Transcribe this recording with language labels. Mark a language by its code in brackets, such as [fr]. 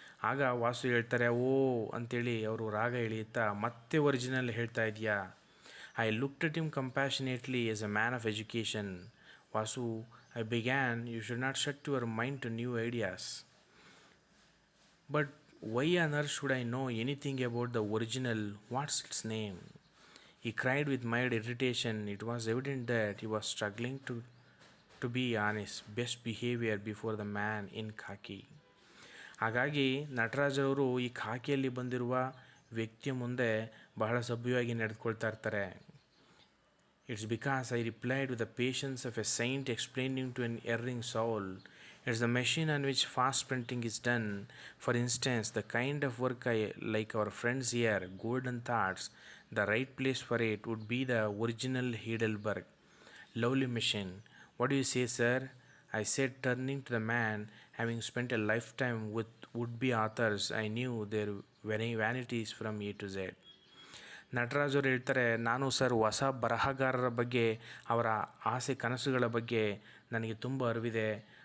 [kn] ಆಗ ವಾಸು ಹೇಳ್ತಾರೆ, ಓ ಅಂಥೇಳಿ ಅವರು ರಾಗ ಎಳೆಯುತ್ತಾ, ಮತ್ತೆ ಒರಿಜಿನಲ್ ಹೇಳ್ತಾ ಇದೆಯಾ? [en] I looked at him compassionately as a man of education. Vasu, I began, you should not shut your mind to new ideas. But why on earth should I know anything about the original? What's its name? He cried with mild irritation. It was evident that he was struggling to be on his best behavior before the man in khaki. [kn] ಹಾಗಾಗಿ ನಟರಾಜವರು ಈ ಖಾಕಿಯಲ್ಲಿ ಬಂದಿರುವ ವ್ಯಕ್ತಿಯ ಮುಂದೆ ಬಹಳ ಸಭ್ಯವಾಗಿ ನಡೆದುಕೊಳ್ತಾ ಇರ್ತಾರೆ. [en] It's because I replied with the patience of a saint explaining to an erring soul. It's the machine on which fast printing is done. For instance, the kind of work like our friends here, golden thoughts, the right place for it would be the original Heidelberg. Lovely machine. What do you say, sir? I said, turning to the man. Having spent a lifetime with would-be authors, I knew their vanities from A to Z. [kn] Nataraj ಅವರು ಹೇಳ್ತಾರೆ, ನಾನು sir ಹೊಸ ಬರಹಗಾರರ ಬಗ್ಗೆ, ಅವರ ಆಸೆ ಕನಸುಗಳ ಬಗ್ಗೆ ನನಗೆ ತುಂಬ ಅರಿವಿದೆ.